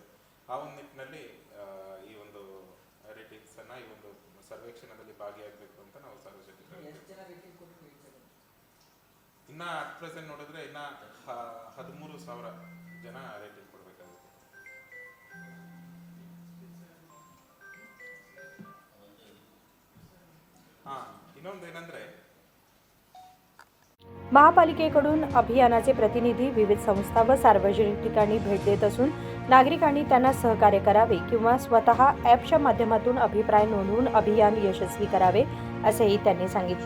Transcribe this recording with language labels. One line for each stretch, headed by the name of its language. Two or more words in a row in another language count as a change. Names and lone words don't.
Kannada: ಆ ಒಂದು ನಿಟ್ಟಿನಲ್ಲಿ ಈ ಒಂದು ರೇಟಿಂಗ್ಸನ್ನು ಈ ಒಂದು ಸರ್ವೇಕ್ಷಣದಲ್ಲಿ ಭಾಗಿಯಾಗಬೇಕು ಅಂತ ನಾವು ಸಾರ್ವಜನಿಕರು ಇನ್ನ
English: at present
Kannada: ನೋಡಿದ್ರೆ ಇನ್ನ 13,000 ಜನ ರೇಟಿಂಗ್ ಕೊಡಬೇಕಾಗುತ್ತೆ। ಇನ್ನೊಂದೇನಂದ್ರೆ
Marathi: महापालिकेकडून अभियानाचे प्रतिनिधी विविध संस्था व सार्वजनिक ठिकाणी भेट देत असून नागरिकांनी त्यांना सहकार्य करावे किंवा स्वतः ॲपच्या माध्यमातून अभिप्राय नोंदवून अभियान यशस्वी करावे असेही त्यांनी सांगितले।